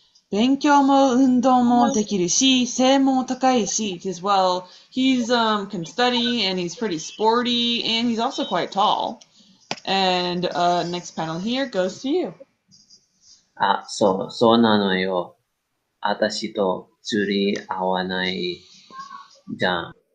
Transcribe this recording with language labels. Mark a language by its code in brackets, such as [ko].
[ja] 勉強も運動もできるし、背も高いし, [en] as well. He's can study and he's pretty sporty and he's also quite tall. And next panel here goes to you. [ja] そうなのよ。私と釣り合わないじゃん。